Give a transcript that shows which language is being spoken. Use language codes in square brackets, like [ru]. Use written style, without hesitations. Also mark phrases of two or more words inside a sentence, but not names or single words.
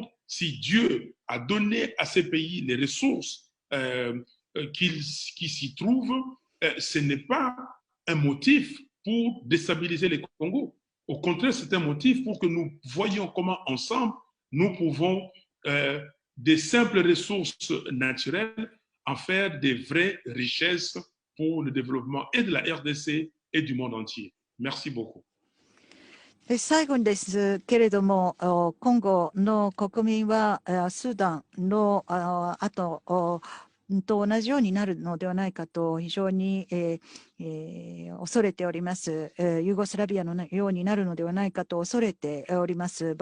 [fr] Si Dieu a donné à ces pays les ressources qui s'y trouvent, ce n'est pas un motif pour déstabiliser les Congos. Au contraire, c'est un motif pour que nous voyions comment ensemble nous pouvons des simples ressources naturelles en faire des vraies richesses pour le développement et de la RDC et du monde entier. Merci beaucoup. [ja] 最後にですけれども、コンゴの国民はスーダンの後と同じようになるのではないかと非常に恐れております。ユーゴスラビアのようになるのではないかと恐れております。